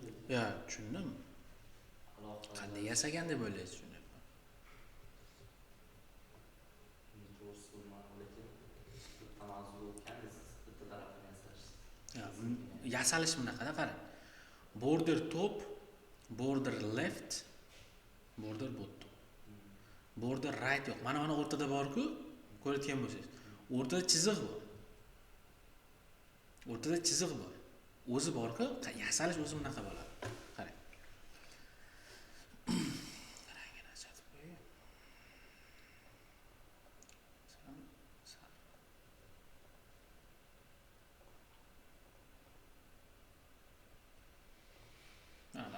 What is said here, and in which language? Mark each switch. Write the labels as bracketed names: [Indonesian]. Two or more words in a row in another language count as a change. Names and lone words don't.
[Uzbek] Ya, tushundim. Aloqa. Qanday yasagan deb o'ylaysiz shuni? To'g'risi bilmadim, lekin bitta mavzu o'tgan, siz bitta tarafini yasashsiz. Ya, yasalish bunaqada qarang. [English] Border top, border left, border bottom. Border right [Uzbek] yo'q. Mana o'rtada bor-ku, ko'rayotgan bo'lsangiz. O'rtada chiziq bor. O'rtada chiziq bor. O'zi bor-ku, yasalish o'zi bunaqa bo'ladi. Qarang. Rangini ajratib qo'ying. Mana.